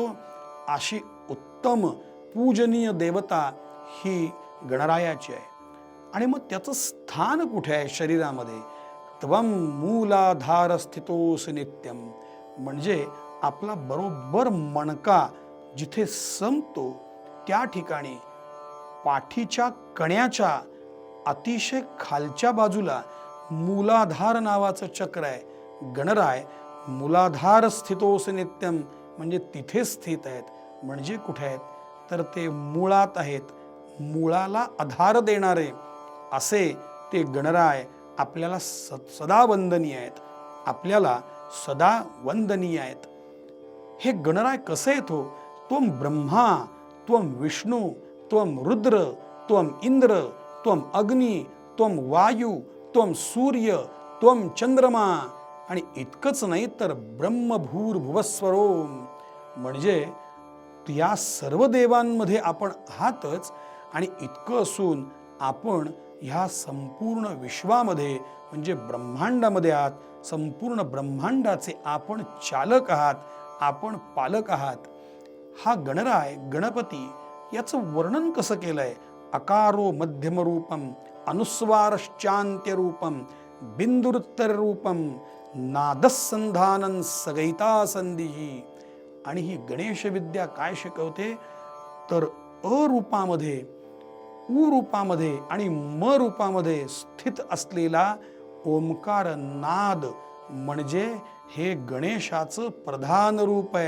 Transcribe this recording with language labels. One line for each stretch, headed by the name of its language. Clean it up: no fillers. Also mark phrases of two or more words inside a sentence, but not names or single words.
Marathi: अशी उत्तम पूजनीय देवता ही गणरायाची आहे. आणि मग त्याचं स्थान कुठे आहे शरीरामध्ये?
Sanskrit: त्वम मूलाधार स्थितोस नित्यम.
Marathi: म्हणजे आपला बरोबर मणका जिथे संपतो त्या ठिकाणी पाठीच्या कण्याच्या अतिशय खालच्या बाजूला मूलाधार नावाचं चक्र आहे. गणराय
Sanskrit: मूलाधार स्थितोस नित्यम
Marathi: म्हणजे तिथे स्थित आहेत. म्हणजे कुठे आहेत तर ते मुळात आहेत. मुळाला आधार देणारे असे ते गणराय आपल्याला सदा वंदनीय आहेत, आपल्याला सदा वंदनीय आहेत. हे गणराय कसे येतो?
Sanskrit: त्वम ब्रह्मा, त्वम विष्णू, त्वम रुद्र, त्वम इंद्र, त्वम अग्नी, त्वम वायू, त्वम सूर्य, त्वम चंद्रमा.
Marathi: आणि इतकंच नाही तर ब्रह्मभूर्भुवस्वरोम, म्हणजे या सर्व देवांमध्ये आपण आहातच. आणि इतकं असून आपण ह्या संपूर्ण विश्वामध्ये म्हणजे ब्रह्मांडामध्ये आहात. संपूर्ण ब्रह्मांडाचे आपण चालक आहात, आपण पालक आहात. हा गणराय गणपती याचं वर्णन कसं केलंय?
Sanskrit: अकारो मध्यम रूपम, अनुस्वारश्चान्त्य रूपम, बिंदुरुत्तर रूपम, नादसंधानन सगैता संधिही.
Marathi: आणि ही गणेश विद्या काय शिकवते? तर अ रूपामध्ये, उ रूपामध्ये आणि म रूपामध्ये स्थित असलेला ओंकार नाद म्हणजे हे गणेशाचं प्रधान रूप आहे.